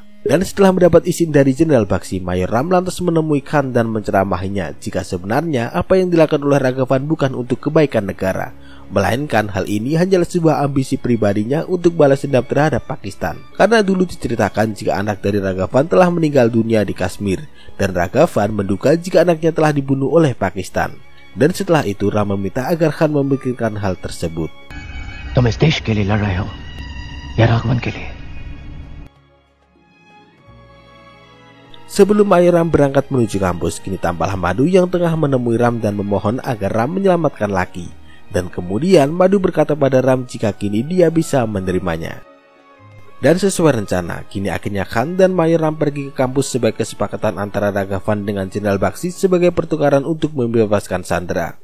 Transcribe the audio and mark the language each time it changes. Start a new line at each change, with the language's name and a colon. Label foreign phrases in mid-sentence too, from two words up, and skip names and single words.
Indonesian: Dan setelah mendapat izin dari Jenderal Bakshi, Mayor Ram lantas menemui Khan dan menceramahinya jika sebenarnya apa yang dilakukan oleh Ragavan bukan untuk kebaikan negara, melainkan hal ini hanyalah sebuah ambisi pribadinya untuk balas dendam terhadap Pakistan. Karena dulu diceritakan jika anak dari Ragavan telah meninggal dunia di Kashmir, dan Ragavan menduga jika anaknya telah dibunuh oleh Pakistan. Dan setelah itu Ram meminta agar Khan memikirkan hal tersebut.
Hindi: तुम इस देश के लिए लड़ रहे हो या राघवन के लिए?
Indonesian: Sebelum Mayor Ram berangkat menuju kampus, kini tampaklah Madhu yang tengah menemui Ram dan memohon agar Ram menyelamatkan Lucky. Dan kemudian Madhu berkata pada Ram jika kini dia bisa menerimanya. Dan sesuai rencana, kini akhirnya Khan dan Mayor Ram pergi ke kampus sebagai kesepakatan antara Ragavan dengan Jenderal Bakshi sebagai pertukaran untuk membebaskan sandera.